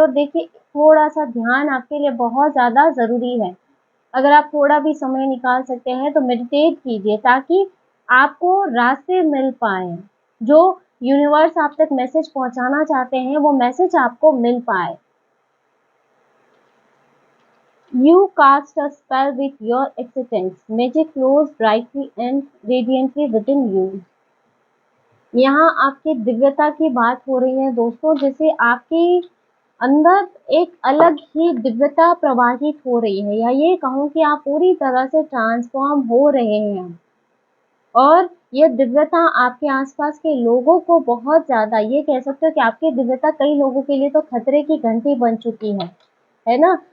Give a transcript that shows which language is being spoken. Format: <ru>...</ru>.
<hi>और देखिए थोड़ा सा ध्यान आपके लिए बहुत ज़्यादा ज़रूरी है। अगर आप थोड़ा भी समय निकाल सकते हैं तो मेडिटेट कीजिए, ताकि आपको रास्ते मिल पाए, जो यूनिवर्स आप तक मैसेज पहुंचाना चाहते हैं वो मैसेज आपको मिल पाए।</hi> <en>You cast a spell with your existence. Magic flows brightly and radiantly within you।</en> <hi>यहाँ आपकी दिव्यता की बात हो रही है दोस्तों, जैसे आपके अंदर एक अलग ही दिव्यता प्रवाहित हो रही है, या ये कहूँ कि आप पूरी तरह से ट्रांसफॉर्म हो रहे हैं। और ये दिव्यता आपके आसपास के लोगों को बहुत ज़्यादा, ये कह सकते हो कि आपकी दिव्यता कई लोगों के लिए तो खतरे की घंटी बन चुकी है ना?</hi>